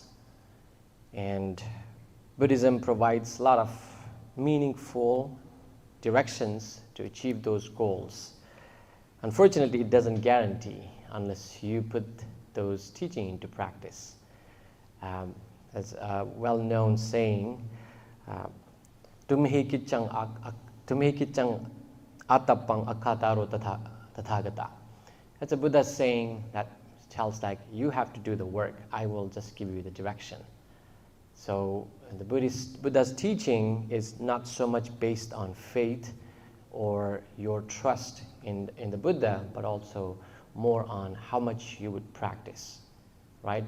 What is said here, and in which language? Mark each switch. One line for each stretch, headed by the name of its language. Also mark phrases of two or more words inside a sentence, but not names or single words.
English: And Buddhism provides a lot of meaningful directions to achieve those goals. Unfortunately, it doesn't guarantee unless you put those teachings into practice. As a well-known saying,
Pali: Tumhi kichang atapang akataro tathagata.
English: That's a Buddha saying that tells like, you have to do the work, I will just give you the direction. So the Buddha's teaching is not so much based on faith or your trust in the Buddha, but also more on how much you would practice, right?